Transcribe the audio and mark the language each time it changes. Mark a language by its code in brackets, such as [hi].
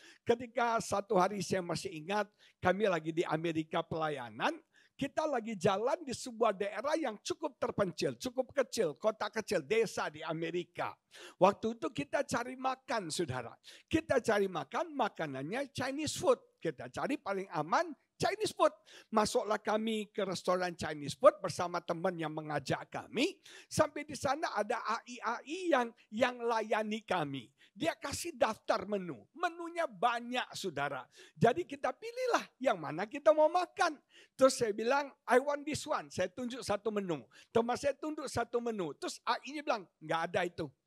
[id] Ketika satu hari saya masih ingat, kami lagi di Amerika pelayanan, kita lagi jalan di sebuah daerah yang cukup terpencil, cukup kecil, kota kecil, desa di Amerika. Waktu itu kita cari makan, saudara. Kita cari makan, makanannya Chinese food. Kita cari paling aman Chinese food. Masuklah kami ke restoran Chinese food bersama teman yang mengajak kami. Sampai di sana ada AI yang layani kami. Dia kasih daftar menu. Menunya banyak, saudara. Jadi kita pilihlah yang mana kita mau makan. Terus saya bilang, [en] I want this one. [id] Saya tunjuk satu menu. Teman saya tunjuk satu menu. Terus AI-nya bilang, nggak ada itu.